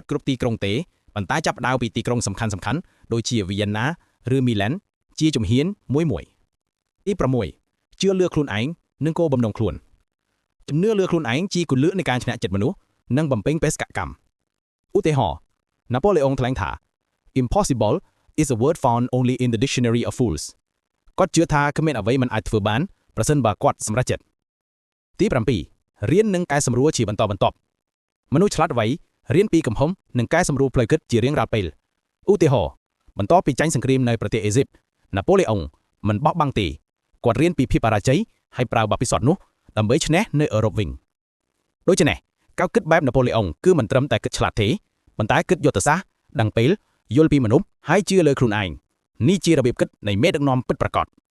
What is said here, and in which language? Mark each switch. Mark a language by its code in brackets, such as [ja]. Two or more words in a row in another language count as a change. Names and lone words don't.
[km] គ្រប់ទីក្រុងទេប៉ុន្តែចាប់ផ្ដើមពីទីក្រុងសំខាន់ៗដូចជាវីយ៉ែនណាឬមីឡែនជាជំហានមួយទី6ជឿលើខ្លួនឯងនិងគោលបំណងខ្លួនជំនឿលើខ្លួនឯងជាគន្លឹះនៃការឈ្នះចិត្តមនុស្សនិងបំពេញបេសកកម្មឧទាហរណ៍ណាប៉ូឡេអុងថ្លែងថា [en] Impossible is a word found only in the dictionary of fools [km] គាត់ជឿថាគ្មានអ្វីមិនអាចធ្វើបានប្រសិនបើគាត់សម្រេចចិត្តទី 7រៀននិងកែសម្រួលជាបន្តបន្ទាប់មនុស្សឆ្លាតវៃរៀនពីកំហុសនិងកែសម្រួលផ្លូវគិតជារៀងរាល់ពេលឧទាហរណ៍បន្ទាប់ពីចាញ់សង្គ្រាមនៅប្រទេសអេស៊ីបណាប៉ូឡេអុងមិនបោះបង់ទេគាត់រៀនពីភាពបរាជ័យហើយប្រើបទពិសោធន៍នោះដើម្បីឈ្នះនៅអឺរ៉ុបវិញដូច្នេះការគិតបែបណាប៉ូឡេអុងគឺមិនត្រឹមតែគិតឆ្លាតទេប៉ុន្តែគិតយុទ្ធសាស្ត្រដឹងពេលយល់ពីមនុស្សហើយជឿលើខ្លួនឯងនេះជារបៀបគិតនៃមេដឹកនាំពិតប្រាកដ